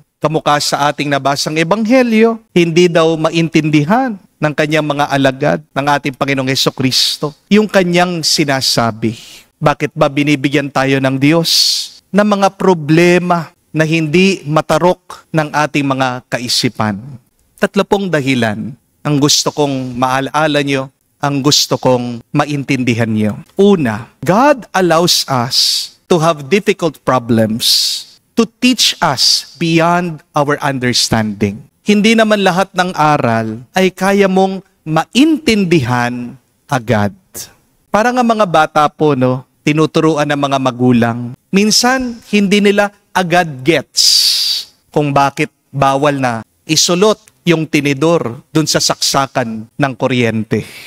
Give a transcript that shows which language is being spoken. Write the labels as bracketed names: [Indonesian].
[Filipino] Kamukha sa ating nabasang ebanghelyo, hindi daw maintindihan ng kanyang mga alagad, ng ating Panginoong Hesukristo, yung kanyang sinasabi. Bakit ba binibigyan tayo ng Diyos ng mga problema na hindi matarok ng ating mga kaisipan? 3 dahilan ang gusto kong maalaala nyo, ang gusto kong maintindihan nyo. Una, [English] God allows us to have difficult problems to teach us beyond our understanding. [Filipino] Hindi naman lahat ng aral ay kaya mong maintindihan agad. Para nga mga bata po, no, tinuturuan ng mga magulang, minsan hindi nila agad gets kung bakit bawal na isulot yung tinidor dun sa saksakan ng kuryente.